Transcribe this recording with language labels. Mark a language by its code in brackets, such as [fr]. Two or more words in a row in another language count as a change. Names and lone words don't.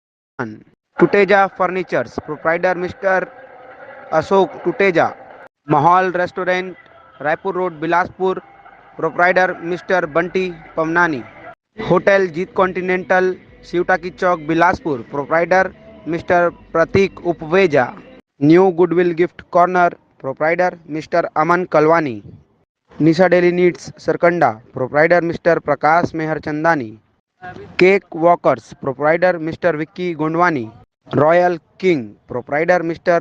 [en] Tuteja Furnitures, proprietor Mr. Ashok Tuteja. Mahal Restaurant, Raipur Road, Bilaspur, proprietor Mr. Bunty Pamnani. Hotel Jeet Continental, Shivtaki Chowk, Bilaspur, proprietor Mr. Pratik Upveja. New Goodwill Gift Corner, proprietor Mr. Aman Kalwani. Nisha Daily Needs, Sarkanda, proprietor Mr. Prakash Mehar Chandani. Cake Walkers, proprietor Mr. Vicky Gondwani. Royal King, proprietor Mr.